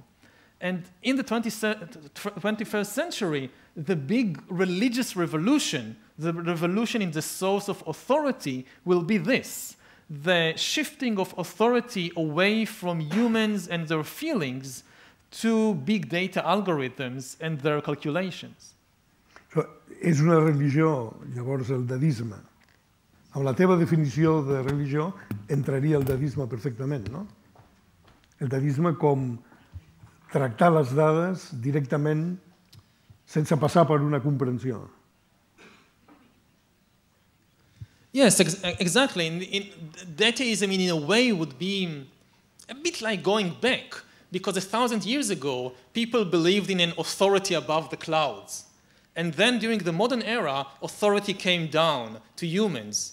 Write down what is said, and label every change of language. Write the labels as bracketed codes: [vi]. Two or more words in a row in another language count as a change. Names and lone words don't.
[en] And in the 21st century, the big religious revolution, the revolution in the source of authority, will be this: the shifting of authority away from humans and their feelings to big data algorithms and their calculations. [ca] És una religió, llavors, el dadisme. Amb la teva definició de religió entraria el dadisme perfectament, no? El dadisme com tractar les dades directament sense passar per una comprensió. [en] Yes, exactly. Dataism, in a way, would be a bit like going back, because 1,000 years ago, people believed in an authority above the clouds. And then during the modern era, authority came down to humans.